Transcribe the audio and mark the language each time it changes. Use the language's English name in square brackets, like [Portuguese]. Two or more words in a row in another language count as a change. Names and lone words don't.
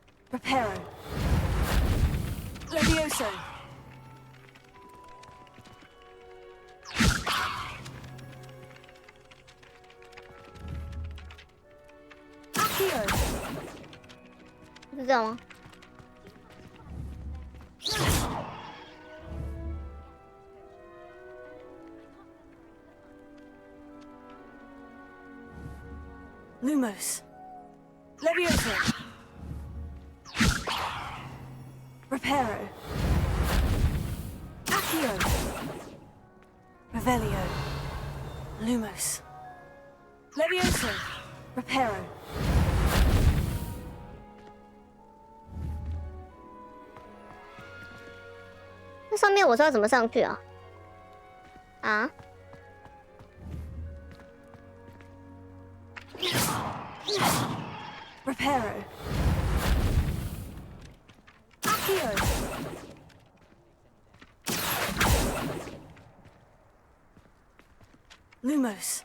[Chinese] Reparo. Levioso. Accio. 是这样吗？ Lumos. Levioso. Reparo. Accio. Revelio. Lumos. Levioso. Reparo. 那上面我是要怎么上去啊？啊？ Reparo. Accio. Lumos.